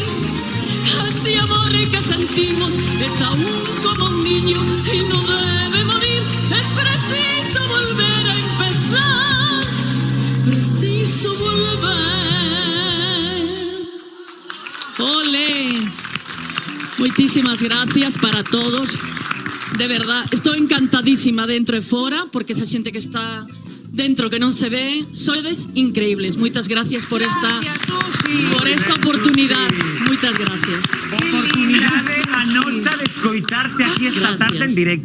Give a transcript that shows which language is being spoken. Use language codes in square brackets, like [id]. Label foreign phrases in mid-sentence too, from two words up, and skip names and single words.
[es] Ese amor que sentimos es aún como un niño y no debe morir. Es preciso volver a empezar, es preciso volver. ¡Ole! Muchísimas gracias para todos. [gl] De verdad, estou encantadísima dentro e fora, porque esa xente que está dentro que non se ve, sodes increíbles. Moitas gracias por esta oportunidade. Moitas gracias. Oportunidade a nosa de escoitarte aquí esta tarde en directo,